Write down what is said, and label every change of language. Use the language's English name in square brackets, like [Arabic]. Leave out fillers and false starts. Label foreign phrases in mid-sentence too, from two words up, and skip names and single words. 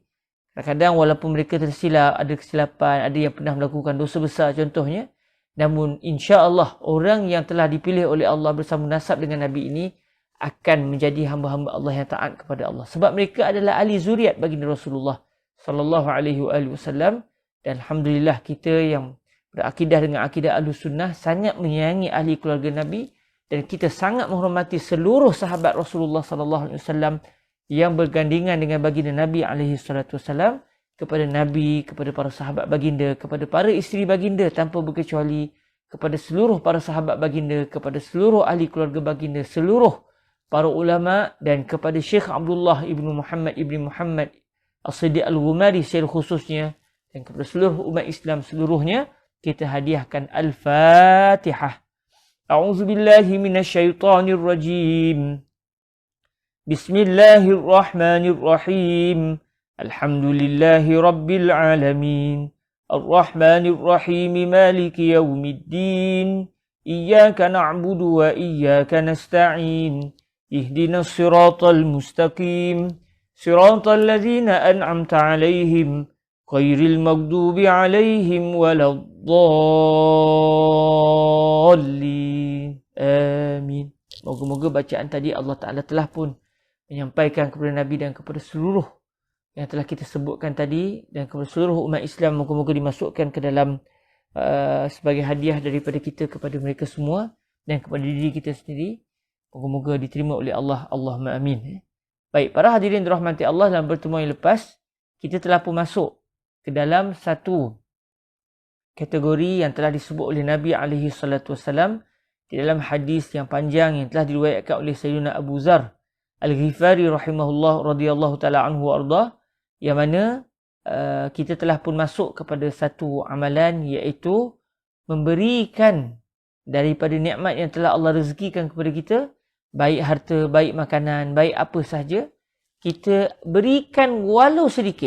[Malay] Kadang-kadang walaupun mereka tersilap, ada kesilapan, ada yang pernah melakukan dosa besar contohnya. Namun insya-Allah orang yang telah dipilih oleh Allah bersambung nasab dengan Nabi ini akan menjadi hamba-hamba Allah yang taat kepada Allah. Sebab mereka adalah ahli zuriat baginda Rasulullah [Arabic] صلى الله عليه وسلم. [Malay] Dan alhamdulillah kita yang berakidah dengan akidah Ahlussunnah sangat menyayangi ahli keluarga Nabi, dan kita sangat menghormati seluruh sahabat Rasulullah [Arabic] صلى الله عليه وسلم [Malay] yang bergandingan dengan baginda Nabi [Arabic] عليه الصلاة والسلام, [Malay] kepada Nabi, kepada para sahabat baginda, kepada para isteri baginda tanpa berkecuali, kepada seluruh para sahabat baginda, kepada seluruh ahli keluarga baginda, seluruh para ulama, dan kepada Syekh Abdullah ibnu Muhammad As-Siddiq Al-Ghumari secara khususnya, dan kepada seluruh umat Islam seluruhnya, kita hadiahkan Al-Fatihah. [Arabic] أعوذ بالله من الشيطان الرجيم. بسم الله الرحمن الرحيم. الحمد لله رب العالمين. الرحمن الرحيم، مالك يوم الدين. إياك نعبد وإياك نستعين. اهدنا الصراط المستقيم، صراط الذين أنعمت عليهم، غير المغضوب عليهم ولا الضالين. [Malay] Amin. Moga-moga bacaan tadi Allah Taala telah pun menyampaikan kepada Nabi dan kepada seluruh yang telah kita sebutkan tadi, dan kepada seluruh umat Islam, moga-moga dimasukkan ke dalam sebagai hadiah daripada kita kepada mereka semua dan kepada diri kita sendiri. Moga-moga diterima oleh Allah. [Arabic] اللهم آمين. [Malay] Baik, para hadirin dirahmati Allah, dalam pertemuan yang lepas kita telah pun masuk ke dalam satu kategori yang telah disebut oleh Nabi [Arabic] عليه الصلاة والسلام [Malay] di dalam hadis yang panjang yang telah diriwayatkan oleh Sayyidina Abu Zar Al-Ghifari [Arabic] رحمه الله رضي الله تعالى عنه أرضاه, [Malay] yang mana kita telah pun masuk kepada satu amalan, iaitu memberikan daripada nikmat yang telah Allah rezekikan kepada kita, baik harta, baik makanan, baik apa sahaja, kita berikan walau sedikit.